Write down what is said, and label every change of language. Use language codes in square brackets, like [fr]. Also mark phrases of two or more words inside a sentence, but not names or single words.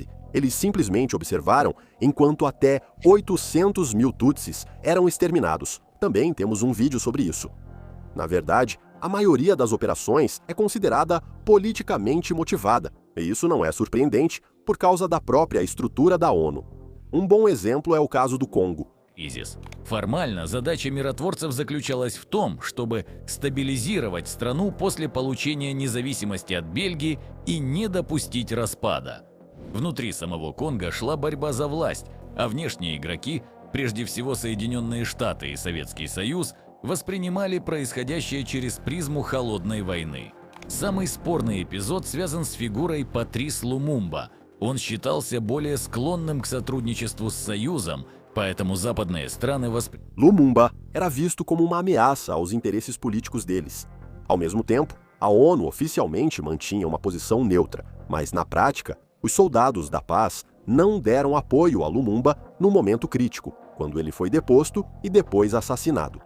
[pt] Eles simplesmente observaram enquanto até 800 mil Tutsis eram exterminados. Também temos um vídeo sobre isso. Na verdade, a maioria das operações é considerada politicamente motivada, e isso não é surpreendente por causa da própria estrutura da ONU. Um bom exemplo é o caso do Congo. [ru] Формально задача миротворцев заключалась в том, чтобы стабилизировать страну после получения независимости от Бельгии и не допустить распада. Внутри самого Конго шла борьба за власть, а внешние игроки, прежде всего Соединенные Штаты и Советский Союз, воспринимали происходящее через призму холодной войны. Самый спорный эпизод связан с фигурой Патрис Лумумба. Он считался более склонным к сотрудничеству с Союзом, поэтому западные страны [pt] Lumumba era visto como uma ameaça aos interesses políticos deles. Ao mesmo tempo, a ONU oficialmente mantinha uma posição neutra, mas na prática, os soldados da paz não deram apoio a Lumumba no momento crítico, quando ele foi deposto e depois assassinado.